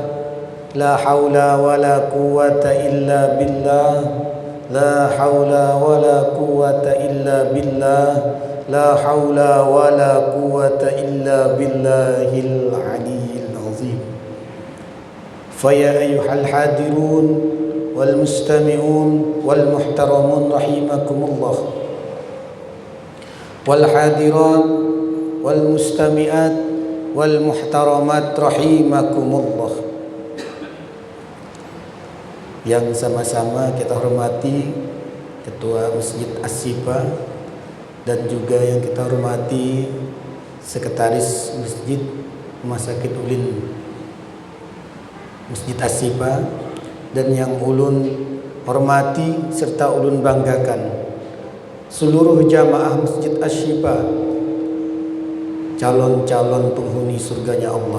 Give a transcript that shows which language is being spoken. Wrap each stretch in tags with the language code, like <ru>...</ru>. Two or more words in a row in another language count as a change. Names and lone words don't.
<ar>لا حول ولا قوة إلا بالله. لا حول ولا قوة إلا بالله. لا حول ولا قوة إلا بالله العلي العظيم. فيا أيها الحاضرون والمستمعون والمحترمون رحمكم الله. والحاضرات والمستمعات والمحترمات رحمكم الله.</ar> <id>Yang sama-sama kita hormati Ketua Masjid As-Syifa dan juga yang kita hormati Sekretaris Masjid Rumah Sakit Ulin Masjid As-Syifa, dan yang ulun hormati serta ulun banggakan seluruh jamaah Masjid Asy-Syifa, calon-calon penghuni surganya Allah.</id>